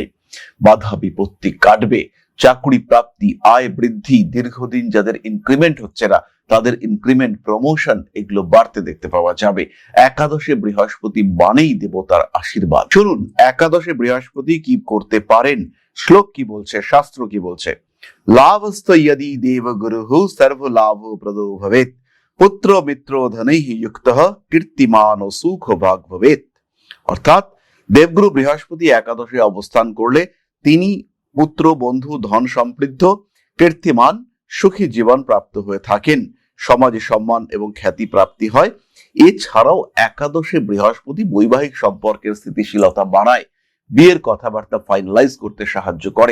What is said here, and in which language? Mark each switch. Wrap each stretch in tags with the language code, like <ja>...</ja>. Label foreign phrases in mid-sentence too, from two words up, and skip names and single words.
<bn>বাধা বিপত্তি কাটবে, চাকরি প্রাপ্তি, আয় বৃদ্ধি, দীর্ঘদিন যাদের ইনক্রিমেন্ট হচ্ছে না, তাদের ইনক্রিমেন্ট, প্রমোশন এগুলো বাড়তে দেখতে পাওয়া যাবে। একাদশে বৃহস্পতি মানেই দেবতার আশীর্বাদ। শুনুন একাদশে বৃহস্পতি কি করতে পারেন, শ্লোক কি বলছে, শাস্ত্র কি বলছে।</bn> <sa>লাভস্ত यदि देवगुरुः सर्वलाभो प्रदो भवेत् पुत्र मित्र धनैः युक्तः कीर्तिमान ও সুখ ভাগ ভবেৎ।</sa> <bn>অর্থাৎ দেবগুরু বৃহস্পতি একাদশে অবস্থান করলে তিনি পুত্র, বন্ধু, ধন সমৃদ্ধ, কীর্তিমান, সুখী জীবন প্রাপ্ত হয়ে থাকেন। সমাজে সম্মান এবং খ্যাতি প্রাপ্তি হয়। এছাড়াও একাদশে বৃহস্পতি বৈবাহিক সম্পর্কের স্থিতিশীলতা বাড়ায়, বিয়ের কথাবার্তা ফাইনালাইজ করতে সাহায্য করে।</bn>